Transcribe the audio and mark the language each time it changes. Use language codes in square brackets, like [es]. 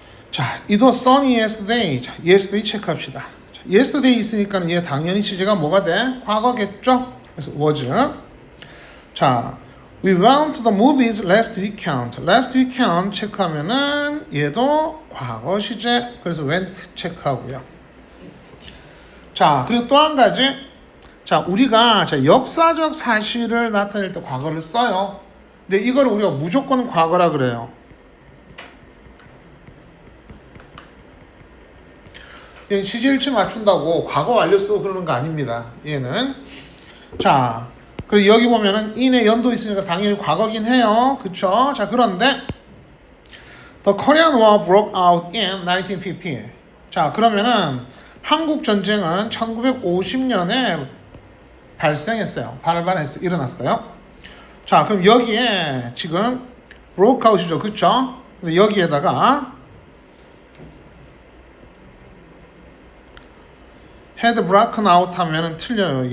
[en] 자, it was sunny yesterday. [ko] 자, yesterday 체크합시다. 자, yesterday 있으니까 얘 당연히 시제가 뭐가 돼? 과거겠죠? 그래서 was. [en] 자, we went to the movies last weekend. last weekend [ko] 체크하면은 얘도 과거 시제. 그래서 went 체크하고요. 자, 그리고 또 한 가지. 자, 우리가 자, 역사적 사실을 나타낼 때 과거를 써요. 근데 이걸 우리가 무조건 과거라 그래요. 얘는 시제일치 맞춘다고 과거 완료 쓰고 그러는 거 아닙니다. 얘는. 자, 그리고 여기 보면은 in의 연도 있으니까 당연히 과거긴 해요. 그쵸? 자, 그런데 [en] The Korean War broke out in 1950. [ko] 자, 그러면은 한국 전쟁은 1950년에 발생했어요. 발발했어요. 일어났어요. 자, 그럼 여기에 지금 [en] broke out [ko] 이죠. 그쵸? 근데 여기에다가 [en] had broken out [ko] 하면은 틀려요.